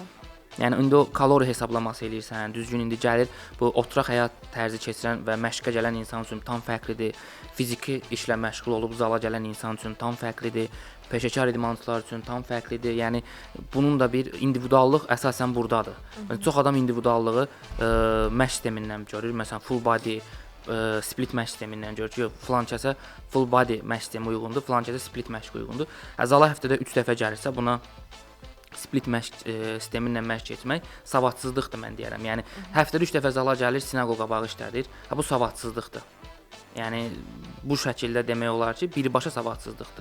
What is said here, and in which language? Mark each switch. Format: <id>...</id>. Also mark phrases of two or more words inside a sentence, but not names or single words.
<az>Yəni indi o kalori hesablaması eləyirsən, düzgün indi gəlir bu oturaq həyat tərzi keçirən və məşqə gələn insan üçün tam fərqlidir. Fiziki işlə məşğul olub zala gələn insan üçün tam fərqlidir. Peşəkar idmançılar üçün tam fərqlidir. Yəni bunun da bir individuallıq əsasən burdadır. Çox adam individuallığı məşq sistemindən görür. Məsələn,</az> <en>full body split</en> <az>məşq sistemindən görür ki, filan kəsə</az> <en>full body</en> <az>məşq sistemi uyğundur, filan kəsə split məşq uyğundur. Zala həftədə 3 dəfə gəlirsə buna split məşq sistemi ilə məşq etmək savadsızlıqdır mən deyərəm. Yəni həftədə 3 dəfə zala gəlir, sinaqoq qabağı işlədir. Bu savadsızlıqdır. Yəni bu şəkildə demək olar ki, birbaşa savadsızlıqdır.</az>